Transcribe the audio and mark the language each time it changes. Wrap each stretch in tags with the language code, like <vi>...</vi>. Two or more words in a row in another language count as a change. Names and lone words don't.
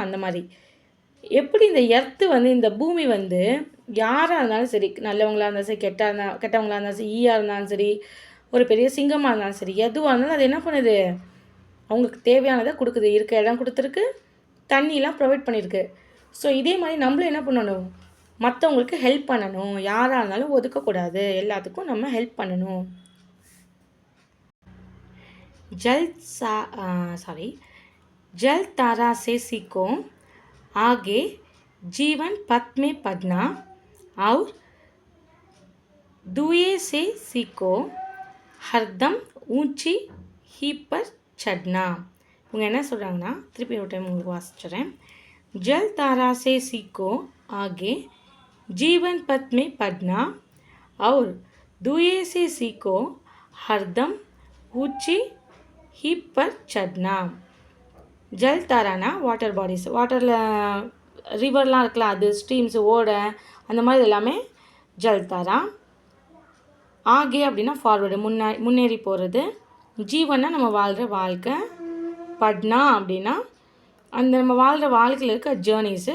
<ta>அந்த மாதிரி எப்படி இந்த எர்த்து வந்து, இந்த பூமி வந்து யாராக இருந்தாலும் சரி, நல்லவங்களாக இருந்தாலும் சரி, கெட்டவங்களாக இருந்தாலும் சரி, ஈயாக இருந்தாலும் சரி, ஒரு பெரிய சிங்கமாக இருந்தாலும் சரி, எதுவாக இருந்தாலும் அது என்ன பண்ணுது, அவங்களுக்கு தேவையானதை கொடுக்குது, இருக்க இடம் கொடுத்துருக்கு, தண்ணிலாம் ப்ரொவைட் பண்ணியிருக்கு. ஸோ இதே மாதிரி நம்மளும் என்ன பண்ணணும், மற்றவங்களுக்கு ஹெல்ப் பண்ணணும், யாராக இருந்தாலும் ஒதுக்கக்கூடாது, எல்லாத்துக்கும் நம்ம ஹெல்ப் பண்ணணும்.</ta> <hi>जल तारा से सीखो आगे जीवन पथ में पढ़ना और दुए से सीखो हरदम ऊंची ही पर चढ़ना.</hi> <ta>இவங்க என்ன சொல்கிறாங்கன்னா, திருப்பி ஒரு டைம் உங்களுக்கு வாசிச்சுறேன்.</ta> <hi>जल धारा से सीखो ஆगे जीवन पथ में पढ़ना और दुए से सीखो हरदम ऊंची ही पर चढ़ना.</hi> <ta>ஜல் தாரானா</ta> <en>water bodies,</en> <ta>வாட்டரில் ரிவர்லாம் இருக்கலாம், அது ஸ்ட்ரீம்ஸ் ஓட அந்த மாதிரி எல்லாமே</ta> <hi>जल धारा.</hi> <ta>ஆகே அப்படின்னா ஃபார்வர்டு, முன்னேறி போகிறது. ஜீவன்னா நம்ம வாழ்கிற வாழ்க்கை. பட்னா அப்படின்னா அந்த நம்ம வாழ்கிற வாழ்க்கையில் இருக்க ஜேர்னிஸு.</ta>